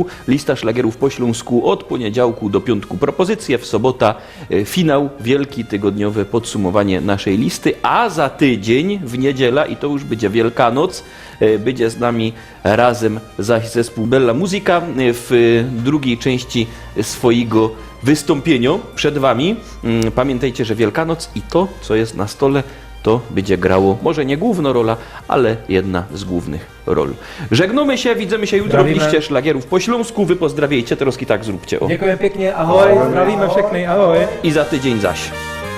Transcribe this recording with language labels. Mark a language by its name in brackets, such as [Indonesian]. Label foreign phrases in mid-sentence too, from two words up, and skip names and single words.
[Polish] Lista szlagierów po Śląsku od poniedziałku do piątku. Propozycje w sobota, finał, wielki tygodniowe podsumowanie naszej listy, a za tydzień w niedziela, i to już będzie Wielkanoc, będzie z nami razem zaś zespół Bella Musica w drugiej części swojego wystąpienia przed wami. Pamiętajcie, że Wielkanoc i to, co jest na stole, to będzie grało, może nie główna rola, ale jedna z głównych ról. Żegnamy się, widzimy się jutro w [Czech] Zdravíme. [Polish] liście szlagierów po Śląsku. Wy pozdrawiajcie, teraz i tak zróbcie. O. [Czech] Děkujeme pěkně, ahoj, zdravíme všechny, ahoj. [Polish] I za tydzień zaś.